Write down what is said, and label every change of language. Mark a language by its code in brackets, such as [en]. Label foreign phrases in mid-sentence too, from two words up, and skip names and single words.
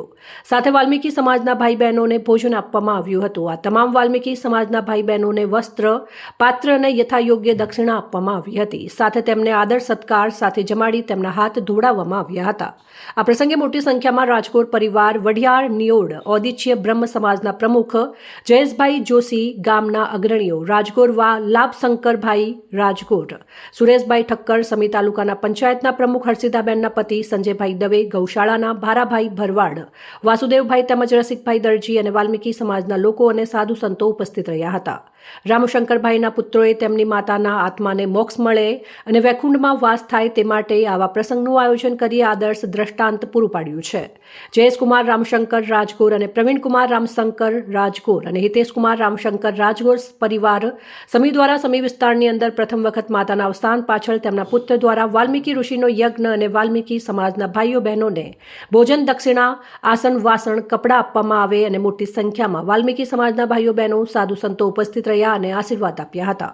[gu] સાથે વાલ્મીકि સમાજના ભાઈ બહેનોને ભોજન આપવામાં આવ્યું હતું। આ તમામ વાલ્મીકि સમાજના ભાઈ બહેનોને વસ્ત્ર પાત્ર અને યથાયોગ્ય દક્ષિણા આપવામાં આવી હતી। સાથે તેમને આદર સત્કાર સાથે જમાડી તેમના હાથ ધોવડાવવામાં આવ્યા હતા। આ પ્રસંગે મોટી સંખ્યામાં રાજગોર પરિવાર વઢિયાર નિયોડ ઔદિચ્ય બ્રહ્મ સમાજના પ્રમુખ જયેશભાઈ જોશી ગામના અગ્રણીઓ રાજગોરવા લાભશંકરભાઈ રાજગોર સુરેશભાઈ ઠક્કર સમી તાલુકાના પંચાયતના પ્રમુખ હર્ષિતાબેનના પતિ સંજયભાઈ દવે ગૌશાળાના ભારાભાઈ ભરવાડ વાસુદેવભાઈ તેમજ રસિકભાઈ દરજી અને વાલ્મીકि સમાજના લોકો અને સાધુ સંતો ઉપસ્થિત રહ્યા હતા। રામશંકરભાઈના પુત્રોએ તેમની માતાના આત્માને મોક્ષ મળે અને વૈકુંઠમાં વાસ થાય તે માટે આવા પ્રસંગનું આયોજન કરી આદર્શ દ્રષ્ટાંત પૂરું પાડ્યું છે। જયેશકુમાર રામશંકર રાજગોર અને પ્રવીણકુમાર રામશંકર રાજગોર અને હિતેશકુમાર રામશંકર રાજગોર પરિવાર સમી દ્વારા સમી વિસ્તારની અંદર પ્રથમ વખત માતાના અવસાન પાછળ તેમના પુત્ર દ્વારા વાલ્મીકि ઋષિનો યજ્ઞ અને વાલ્મીકि સમાજના ભાઈઓ બહેનોને ભોજન દક્ષિણા આસન વાસણ કપડાં આપવામાં આવે અને મોટી સંખ્યામાં વાલ્મીકि સમાજના ભાઈઓ બહેનો સાધુ સંતો ઉપસ્થિત રહ્યા અને આશીર્વાદ આપ્યા હતા।